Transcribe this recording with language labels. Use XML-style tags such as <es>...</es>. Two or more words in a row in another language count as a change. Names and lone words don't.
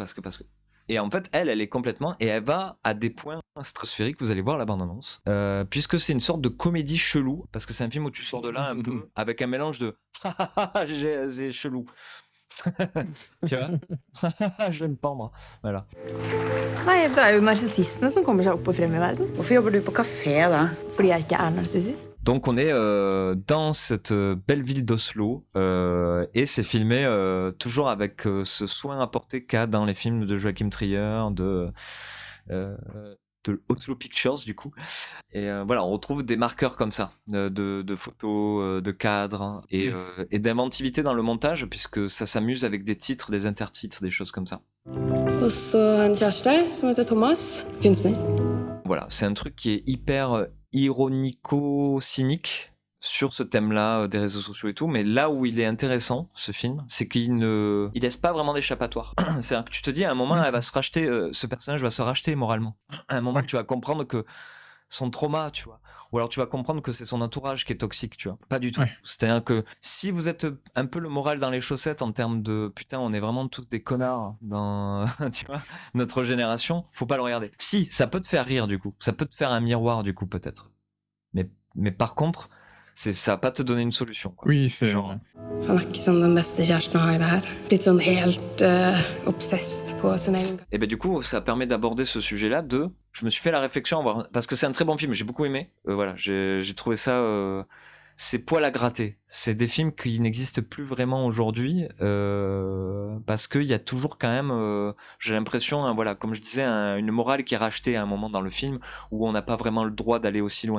<fr>Et en fait, elle est complètement, et elle va à des points stratosphériques, vous allez voir la bande-annonce, puisque c'est une sorte de comédie chelou, parce que c'est un film où tu sors de là un peu avec un mélange de c'est chelou. Tu vois? Je vais me pendre. Voilà.</fr> <no>Nei, det jo narsissistene som kommer seg opp og frem i verden. Hvorfor jobber du på café da? Fordi jeg ikke narsissist.</no> <fr>Donc on est dans cette belle ville d'Oslo, et c'est filmé toujours avec ce soin apporté qu'a dans les films de Joachim Trier, de Oslo Pictures du coup. Et voilà, on retrouve des marqueurs comme ça, de photos, de cadres, et d'inventivité dans le montage, puisque ça s'amuse avec des titres, des intertitres, des choses comme ça.</fr> <no>Og så en kjæreste som heter Thomas, kunstner.</no> <fr>Voilà, c'est un truc qui est hyper ironico-cynique sur ce thème-là des réseaux sociaux et tout, mais là où il est intéressant, ce film, c'est qu'il laisse pas vraiment d'échappatoire. C'est-à-dire que tu te dis, à un moment, elle va se racheter, ce personnage va se racheter moralement. À un moment, tu vas comprendre que son trauma, tu vois, ou alors tu vas comprendre que c'est son entourage qui est toxique, tu vois. Pas du tout. Ouais. C'est-à-dire que si vous êtes un peu le moral dans les chaussettes en termes de putain, on est vraiment tous des connards dans tu vois, notre génération, faut pas le regarder. Si, ça peut te faire rire du coup, ça peut te faire un miroir du coup peut-être. Mais par contre, ça va pas te donner une solution, quoi. Oui, c'est genre.</fr> <no>Han ikke som den beste kjæresten å ha i det her. Litt sånn helt obsessed på sin egen.</no> <fr>Et ben du coup, ça permet d'aborder ce sujet-là. Je me suis fait la réflexion, parce que c'est un très bon film, j'ai beaucoup aimé. Voilà, j'ai trouvé ça. C'est poil à gratter. C'est des films qui n'existent plus vraiment aujourd'hui, parce qu'il y a toujours quand même, j'ai l'impression, hein, voilà, comme je disais, une morale qui est rachetée à un moment dans le film où on n'a pas vraiment le droit d'aller aussi loin.</fr>